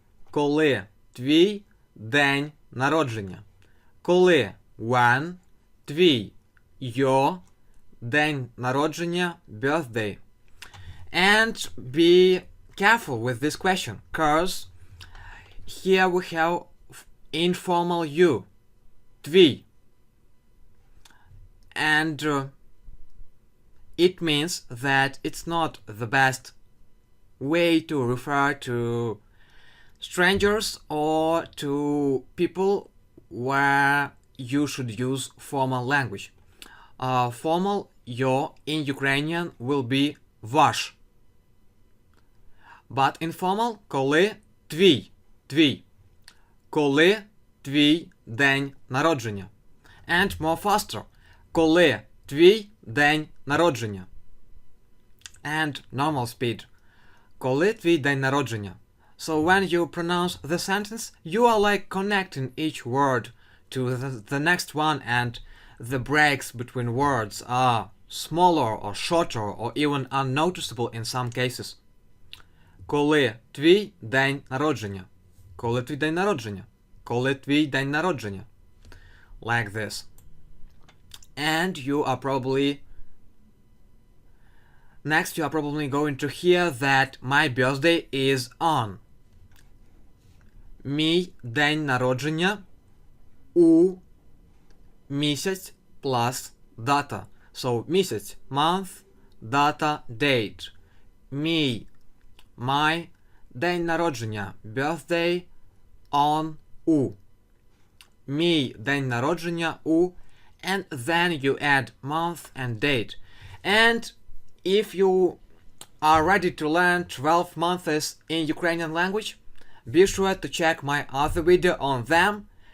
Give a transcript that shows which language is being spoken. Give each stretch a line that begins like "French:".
Ukrainian: Коли твій день народження? Коли
English: when
Ukrainian: твій
English: your
Ukrainian: день народження
English: birthday? And be careful with this question, cause here we have informal you,
Ukrainian: твій.
English: And it means that it's not the best way to refer to strangers or to people where you should use formal language. Formal your in Ukrainian will be
Ukrainian: ваш.
English: But informal
Ukrainian: коли твій, твій. Коли твій день народження.
English: And more faster.
Ukrainian: Коли твій день народження.
English: And normal speed.
Ukrainian: Коли твій день народження.
English: So when you pronounce the sentence, you are like connecting each word to the next one, and the breaks between words are smaller or shorter or even unnoticeable in some cases.
Ukrainian: Коли твій день народження. Коли твій день народження. Коли твій день народження.
English: Like this. And you are probably going to hear that my birthday is on.
Ukrainian: Мій день народження у місяць
English: plus
Ukrainian: дата.
English: So,
Ukrainian: місяць,
English: month, data, date.
Ukrainian: Мій,
English: my,
Ukrainian: день народження,
English: birthday, on,
Ukrainian: у. Мій день народження у,
English: and then you add month and date. And if you are ready to learn 12 months in Ukrainian language, be sure to check my other video on them.